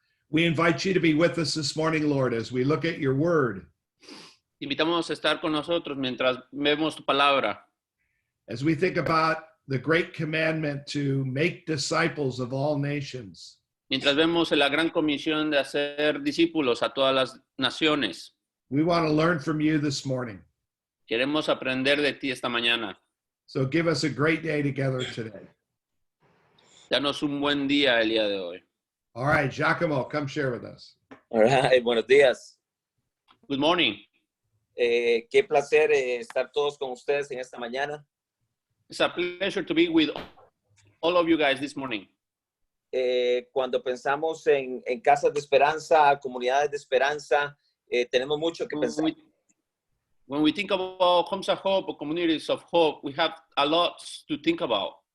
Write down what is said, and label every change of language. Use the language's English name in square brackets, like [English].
[English] We invite you to be with us this morning, Lord, as we look at your word. [Spanish] Invitamos a estar con nosotros mientras vemos tu palabra. [English] As we think about the great commandment to make disciples of all nations. [Spanish] Mientras vemos la gran comisión de hacer discípulos a todas las naciones. [English] We want to learn from you this morning. [Spanish] Queremos aprender de ti esta mañana. [English] So give us a great day together today. [Spanish] Danos un buen día el día de hoy. [English] All right, Giacomo, come share with us. All right, [Spanish] buenos días. [English] Good morning. [Spanish] Qué placer estar todos con ustedes en esta mañana. [English] It's a pleasure to be with all of you guys this morning. [Spanish] Cuando pensamos en casas de esperanza, comunidades de esperanza, tenemos mucho que pensar. [English] When we think about homes of hope or communities of hope, we have a lot to think about.